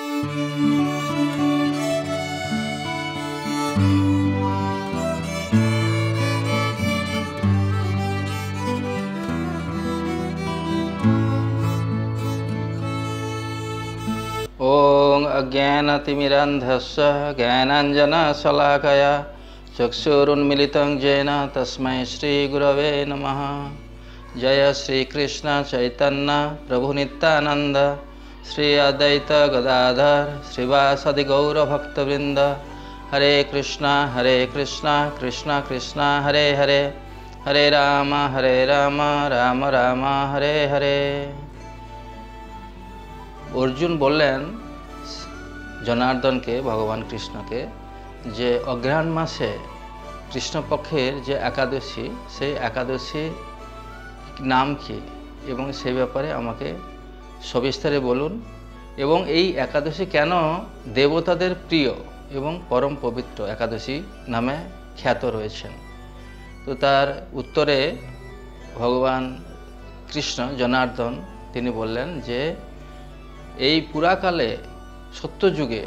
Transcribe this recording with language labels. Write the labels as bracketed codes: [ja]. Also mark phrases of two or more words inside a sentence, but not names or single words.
[sa] ओं अज्ञानतिमिरान्धस्य ज्ञानाञ्जनशलाकया चक्षुरुन्मिलितं येन तस्मै श्रीगुरवे नमः। जय श्रीकृष्ण चैतन्य प्रभु नित्यानंद श्री अद्वैत गदाधर श्रीवासदि गौरभक्तवृंद। हरे कृष्णा कृष्णा कृष्णा हरे हरे, हरे राम राम राम हरे हरे। [bn] অর্জুন বলেন জনার্দন কে ভগবান কৃষ্ণ কে যে অগ্রহায়ণ মাসে কৃষ্ণপক্ষের যে একাদশী সে একাদশী নাম কী এবং সে ব্যাপারে আমাকে সবিস্তারে বলুন এবং এই একাদশী কেন দেবতাদের প্রিয় এবং পরম পবিত্র একাদশী নামে খ্যাত রয়েছেন। তো তার উত্তরে ভগবান কৃষ্ণ জনার্দন তিনি বললেন যে এই পুরাকালে সত্যযুগে